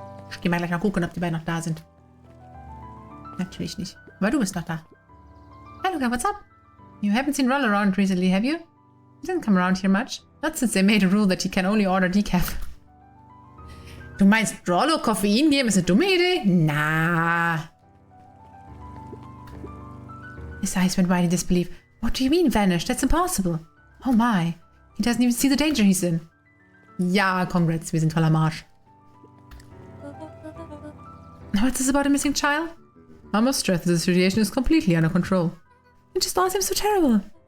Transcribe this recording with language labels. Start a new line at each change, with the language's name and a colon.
German: Ich geh mal gleich mal gucken, ob die beiden noch da sind. Natürlich nicht. Aber du bist noch da.
English: Hi, Luca, what's up? You haven't seen Rollo around recently, have you? He doesn't come around here much. Not since they made a rule that he can only order decaf.
German: Du meinst, Rollo Koffein geben ist eine dumme Idee? Na.
English: His eyes went wide in disbelief. What do you mean, vanished? That's impossible. Oh my. He doesn't even see the danger he's in.
German: Ja, congrats, wir sind voller Marsch.
English: What's this about a missing child? must stress that the situation is completely under control. It just all seems so terrible.